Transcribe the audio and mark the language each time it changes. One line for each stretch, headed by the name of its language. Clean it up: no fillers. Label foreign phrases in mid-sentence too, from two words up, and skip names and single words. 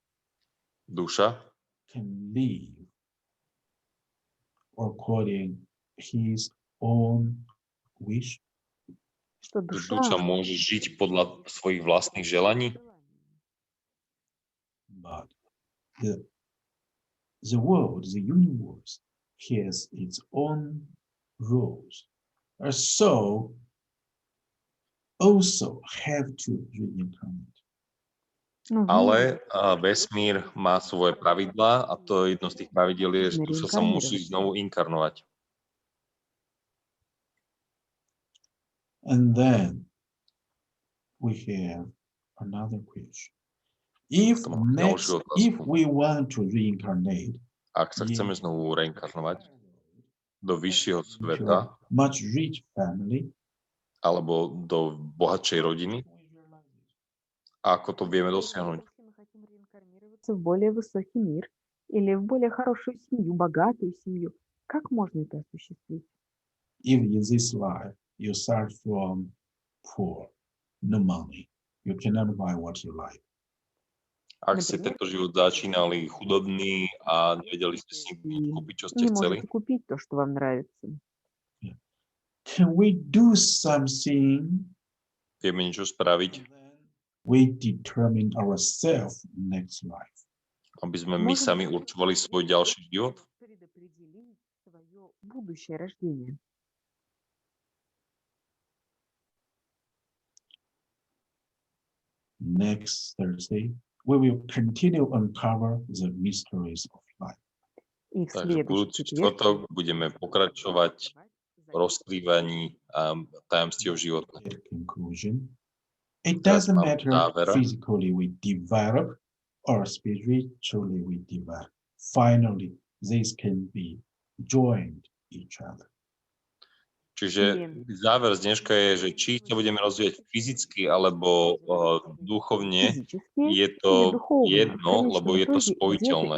Slovak: Duša
English: can live according his own wish.
Russian: Что
Slovak: že
Russian: душа
Slovak: duša môže žiť podľa svojich vlastných želaní,
English: But the world, the universe, has its own rules. A soul also have to reincarnate.
Russian: ну,
Slovak: ale vesmír má svoje pravidlá a to jedno z tých pravidiel je, že duša sa musí znovu inkarnovať.
English: And then we have another question. If we want to reincarnate,
Slovak: Ak sa chceme znovu reinkarnovať do vyššieho sveta
English: much rich family,
Slovak: alebo do bohatšej rodiny, ako to vieme dosiahnuť?
Russian: если мы хотим реинкарнироваться в более высокий мир или в более хорошую семью, богатую семью, как можно это осуществить?
English: if in this life you start from poor, no money, you cannot buy what you like.
Slovak: Ak ste tento život začínali chudobný a nevedeli ste si kúpiť, čo ste
Russian: Не
Slovak: chceli,
Russian: можете купить то, что вам нравится.
English: Can we do something?
Slovak: vieme niečo spraviť,
English: We determine ourselves next life.
Slovak: aby sme my sami určovali svoj ďalší život?
Russian: Предопределить свое будущее рождение.
English: Next Thursday, we will continue uncover the mysteries of life.
Russian: И в
Slovak: Takže budúci štvrtok budeme pokračovať v rozkrývaní tajomstiev života.
English: At conclusion, it doesn't matter physically we develop or spiritually we develop. Finally, these can be joined each other.
Slovak: Čiže záver z dneška je, že či sa budeme rozvíjať fyzicky alebo duchovne, je to jedno, lebo je to spojiteľné.